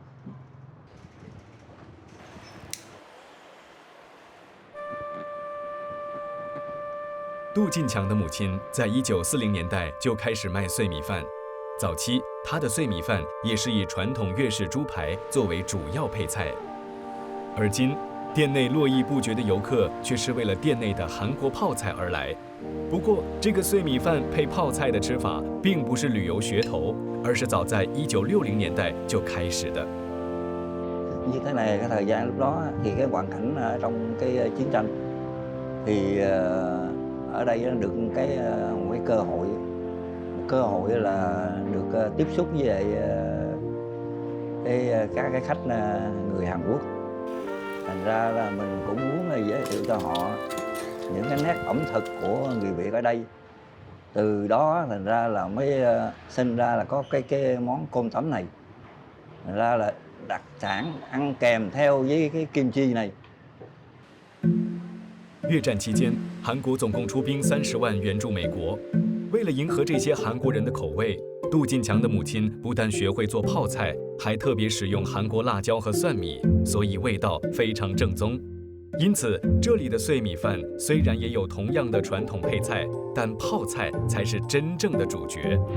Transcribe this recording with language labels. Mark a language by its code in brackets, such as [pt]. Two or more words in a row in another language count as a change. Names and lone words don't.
[zh] 杜进强的母亲在1940年代就开始卖碎米饭，早期她的碎米饭也是以传统粤式猪排作为主要配菜。而今， 店内络绎不绝的游客却是为了店内的韩国泡菜而来。不过，这个碎米饭配泡菜的吃法并不是旅游噱头，而是早在1960年代就开始的。 [vi] Như thế này, cái thời gian lúc đó thì cái hoàn cảnh trong cái chiến tranh thì ở đây nó được một cái cơ hội là được tiếp xúc với lại các cái khách người Hàn Quốc. Thành ra là mình cũng muốn giới thiệu cho họ những cái nét ẩm thực của người Việt ở đây. Từ đó thành ra là mới sinh ra là có cái món cơm tấm này. Thành ra là đặc sản ăn kèm theo với cái kim chi này. [zh] 越战期间，韩国总共出兵30万援助美国。为了迎合这些韩国人的口味，杜进强的母亲不但学会做泡菜，还特别使用韩国辣椒和蒜米，所以味道非常正宗。因此，这里的碎米饭虽然也有同样的传统配菜，但泡菜才是真正的主角。